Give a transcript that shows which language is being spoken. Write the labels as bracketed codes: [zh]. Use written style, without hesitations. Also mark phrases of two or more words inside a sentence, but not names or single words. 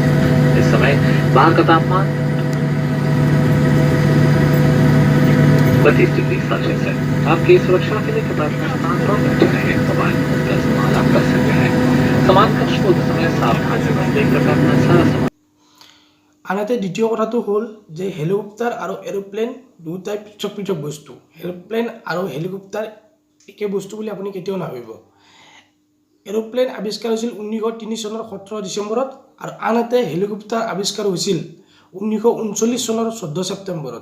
[hi] इस समय बाहर का तापमान 32 डिग्री सेल्सियस है। आपकी सुरक्षा के लिए कपड़ा अपने स्थान पर बैठे रहे। मोबाइल फोन का इस्तेमाल आप कर सकते हैं। सामान कक्ष खोलते समय सावधानी बरतें कृपया अपना सारा सामान। [as] আনহাতে দ্বিতীয় কথাটো হ'ল যে হেলিকপ্টাৰ আৰু এৰোপ্লেন দুয়োটাই পৃথক পৃথক বস্তু। এৰোপ্লেন আৰু হেলিকপ্টাৰ একে বস্তু বুলি আপুনি কেতিয়াও নাভাবিব। এৰোপ্লেন আৱিষ্কাৰ হৈছিল 1903 চনৰ 17 ডিচেম্বৰত আৰু আনহাতে হেলিকপ্টাৰ আৱিষ্কাৰ হৈছিল 1939 চনৰ 14 ছেপ্টেম্বৰত।